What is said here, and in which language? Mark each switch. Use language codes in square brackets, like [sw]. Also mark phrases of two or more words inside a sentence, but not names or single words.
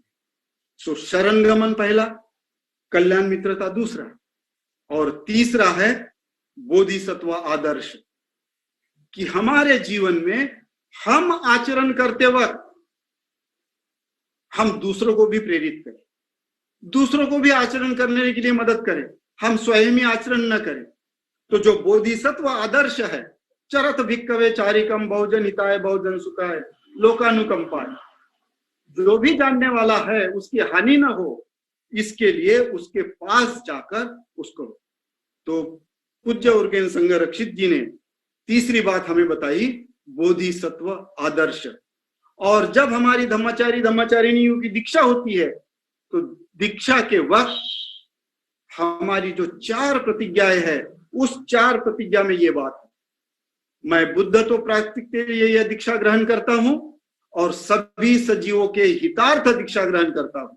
[hi] सो शरणगमन पहला, कल्याण मित्रता दूसरा, और तीसरा है बोधिसत्व आदर्श, कि हमारे जीवन में हम आचरण करते वक्त हम दूसरों को भी प्रेरित करें, दूसरों को भी आचरण करने के लिए मदद करें, हम स्वयं ही आचरण न करें। तो जो बोधिसत्व आदर्श है, [pi] चरत भिक्कवे चारिकम बहुजन हिताय बहुजन सुखाय लोकानुकंपाय, [hi] जो भी जानने वाला है उसकी हानि ना हो, इसके लिए उसके पास जाकर उसको। तो पूज्य उर्गेन संघ रक्षित जी ने तीसरी बात हमें बताई, बोधिसत्व आदर्श। और जब हमारी धम्माचारिणियों की दीक्षा होती है तो दीक्षा के वक्त हमारी जो 4 प्रतिज्ञाएं है, उस 4 प्रतिज्ञा में ये बात है, मैं बुद्धत्व प्राप्ति के लिए यह दीक्षा ग्रहण करता हूं और सभी सजीवों के हितार्थ दीक्षा ग्रहण करता हूं।